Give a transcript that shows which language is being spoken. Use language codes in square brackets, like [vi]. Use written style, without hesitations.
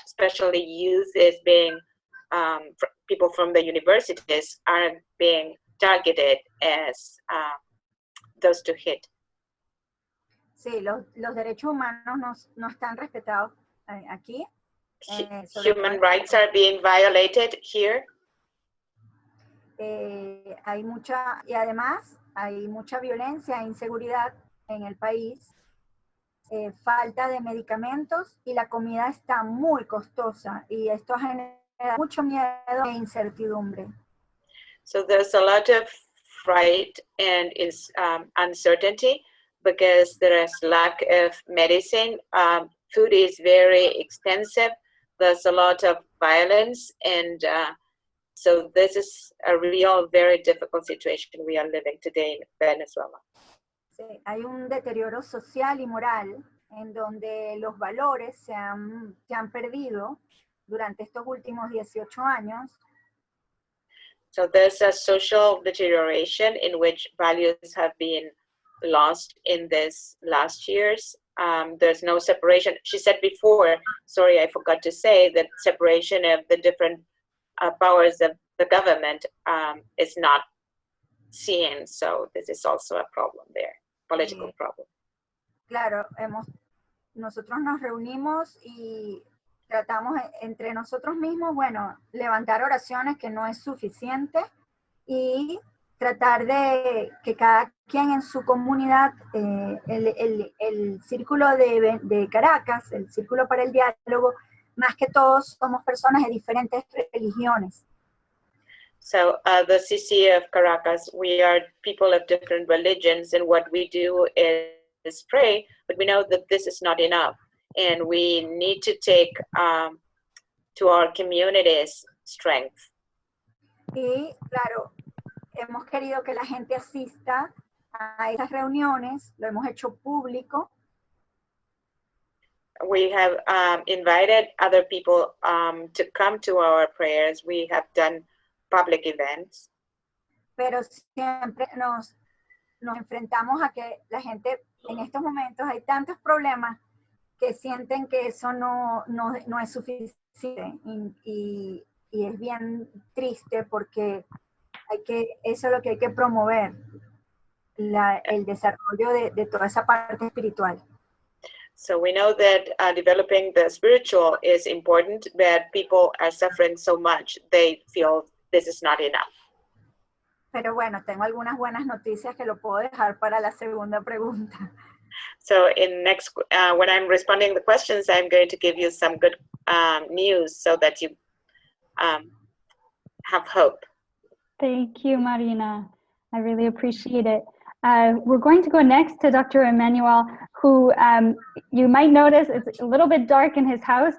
[en] Especially youth is being people from the universities are being targeted as those to hit. [es] Sí, los derechos humanos no están respetados aquí. [en] Human rights are being violated here. [es] Y además hay mucha violencia e inseguridad en el país. falta de medicamentos y la comida está muy costosa y esto genera mucho miedo e incertidumbre. [en] So there's a lot of fright and is uncertainty because there is lack of medicine. Food is very expensive. There's a lot of violence, and so this is a real, very difficult situation we are living today in Venezuela. [es] Sí, hay un deterioro social y moral en donde los valores se han perdido durante estos últimos 18 años. [en] So there's a social deterioration in which values have been lost in this last years. There's no separation. She said before, sorry, I forgot to say that separation of the different powers of the government is not seen. So this is also a problem there, political problem. [es] Claro, nosotros nos reunimos y tratamos entre nosotros mismos, bueno, levantar oraciones que no es suficiente y tratar de que cada quien en su comunidad, el círculo de Caracas, el círculo para el diálogo, más que todos somos personas de diferentes religiones. [en] So the CC of Caracas, we are people of different religions, and what we do is pray, but we know that this is not enough. And we need to take to our communities strength. [es] Y claro, hemos querido que la gente asista a esas reuniones, lo hemos hecho público. [en] We have invited other people to come to our prayers. We have done public events. [es] Pero siempre nos enfrentamos a que la gente en estos momentos hay tantos problemas que sienten que eso no es suficiente y es bien triste porque eso es lo que hay que promover, el desarrollo de toda esa parte espiritual. [en] So we know that developing the spiritual is important, but people are suffering so much, they feel this is not enough. [es] Pero bueno, tengo algunas buenas noticias que lo puedo dejar para la segunda pregunta. [en] So in next, when I'm responding to the questions, I'm going to give you some good news so that you have hope. Thank you, Marina. I really appreciate it. We're going to go next to Dr. Emmanuel, who you might notice it's a little bit dark in his house.